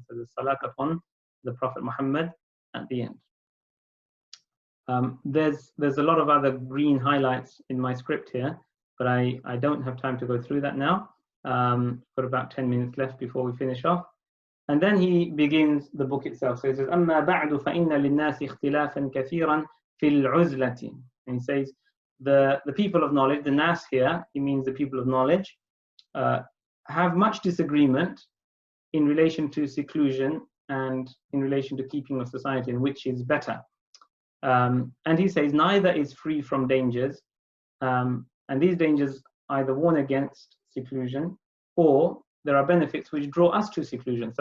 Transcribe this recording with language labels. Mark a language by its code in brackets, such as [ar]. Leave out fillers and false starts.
[en] So the salat upon the Prophet Muhammad at the end. There's a lot of other green highlights in my script here, but I don't have time to go through that now. Got about 10 minutes left before we finish off. And then he begins the book itself. So he says, [ar] أَمَّا بَعْدُ فَإِنَّ لِلنَّاسِ اخْتِلَافًا كَثِيرًا فِي الْعُزْلَةِ. [en] And he says, the people of knowledge, the nas here, he means the people of knowledge, have much disagreement in relation to seclusion and in relation to keeping of society, and which is better. And he says, neither is free from dangers, and these dangers either warn against seclusion, or there are benefits which draw us to seclusion.